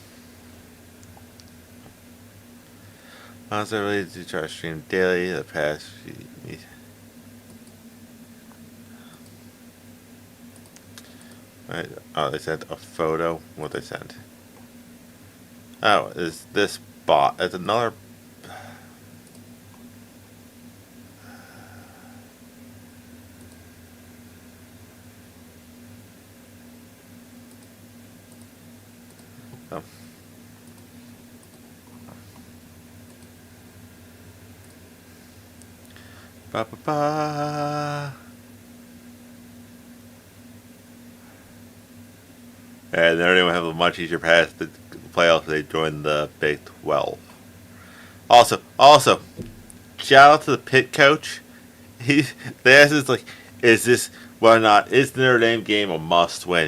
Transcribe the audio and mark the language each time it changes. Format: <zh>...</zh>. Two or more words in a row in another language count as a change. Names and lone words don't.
<en>I was really to try to stream daily the past few weeks. Right. Oh, they sent a photo. What they sent? Oh, is this bot? It's another. Oh. Ba ba ba. And Notre Dame will have a much easier path to the playoffs if they join the Big 12. Also, shout out to the Pitt coach. They asked us, like, is this whether or not is the Notre Dame game a must win?</en>